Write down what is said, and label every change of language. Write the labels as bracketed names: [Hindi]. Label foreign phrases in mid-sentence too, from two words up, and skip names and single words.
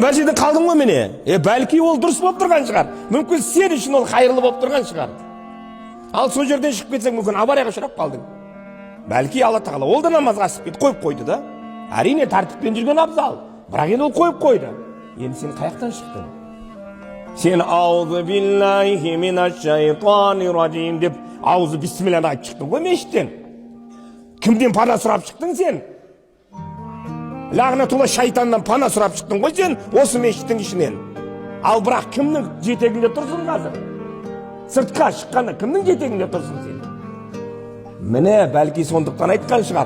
[Kazakh] Бір жерден қалдың ғой мені? Бәлки ол дұрыс болып тұрған шығар. Мүмкін сен үшін ол қайырлы болып тұрған шығар. Ал сол жерден шығып кетсең, мүмкін аварияға ұшырап қалдың. Бәлки Алла тағала ол да намазға асып кетіп қойып қойды да. Әрине тәртіппен жүрген абзал. Бірақ енді ол қойып қойды. Енді сен қаяқтан шықтың? Сен [Arabic] أعوذ بالله من الشيطان الرجيم [Kazakh] деп [Arabic] أعوذ بسم الله [Kazakh] айтып шықтың ғой мешіттен. Кімден пана сұрап шықтың сен? Лағнатулла шайтаннан пана сұрап шықтың ғой сен осы мешіттің ішінен. Ал бірақ кімнің жетегінде тұрсың қазір? Сыртқа шыққанда кімнің жетегінде тұрсың сен? Міне бәлки сондықтан айтқан шығар.